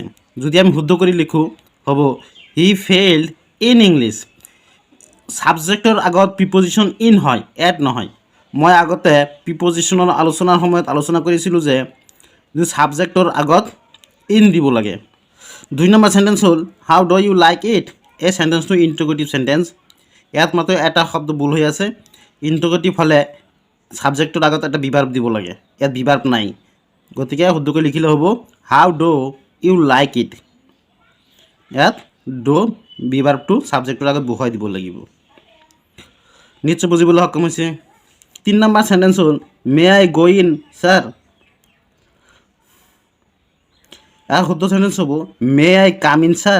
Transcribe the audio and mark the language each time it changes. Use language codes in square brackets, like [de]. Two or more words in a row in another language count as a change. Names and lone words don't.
[as] যদি আমি শুদ্ধ কৰি লিখোঁ হ'ব [en] he failed in English. [as] ছাবজেক্টৰ আগত প্ৰিপজিশ্যন ইন হয়, এড নহয়। মই আগতে প্ৰিপজিশ্যনৰ আলোচনাৰ সময়ত আলোচনা কৰিছিলোঁ যে ছাবজেক্টৰ আগত ইন দিব লাগে। 2 নম্বৰ চেণ্টেন্স হ'ল [en] how do you like it. [as] এই চেণ্টেন্সটো [en] interrogative sentence. [as] ইয়াত মাত্ৰ এটা শব্দ ভুল হৈ আছে। ইণ্টাৰগেটিভ হ'লে ছাবজেক্টৰ আগত এটা বিভাৰ্ব দিব লাগে, ইয়াত বিভাৰ্ব নাই। গতিকে শুদ্ধকৈ লিখিলে হ'ব [en] how do you like it. [as] ইয়াত ডু বিভাৰ্বটো ছাবজেক্টৰ আগত বহুৱাই দিব লাগিব। নিশ্চয় বুজিবলৈ সক্ষম হৈছে। 3 নম্বৰ চেণ্টেন্স হ'ল [en] may I go in sir. [as] ইয়াৰ শুদ্ধ চেণ্টেন্স হ'ব [en] may I come in sir.